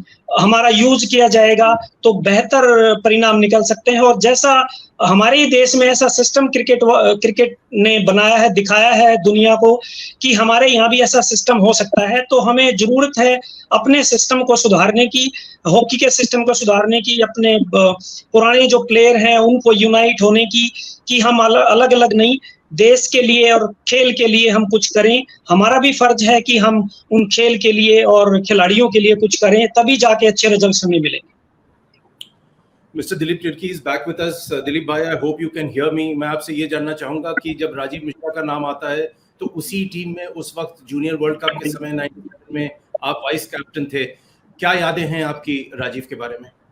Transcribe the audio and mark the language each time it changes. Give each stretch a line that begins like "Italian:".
Hindi: हमारा यूज किया जाएगा तो बेहतर परिणाम निकल सकते हैं. और जैसा हमारे ही देश में ऐसा सिस्टम क्रिकेट ने बनाया है, दिखाया है दुनिया को कि हमारे यहाँ भी ऐसा सिस्टम हो सकता है, तो हमें जरूरत है अपने सिस्टम को सुधारने की, हॉकी के सिस्टम को सुधारने की, अपने पुराने जो प्लेयर हैं उनको यूनाइट होने की, कि हम अलग अलग नहीं, देश के लिए और खेल के लिए हम कुछ करें. हमारा भी फर्ज है कि हम उन खेल के लिए और खिलाड़ियों के लिए कुछ करें, तभी जाके अच्छे रिजल्ट्स हमें मिलेंगे.
English: Mr. Dilip Tirki is back with us. Dilip bhai, I hope you can hear me.
Hindi: मैं आपसे ये जानना चाहूंगा कि जब राजीव मिश्रा का नाम आता है तो उसी टीम में उस वक्त जूनियर वर्ल्ड कप के समय 97 में आप वाइस कैप्टन थे। क्या यादें हैं आपकी राजीव के बारे में?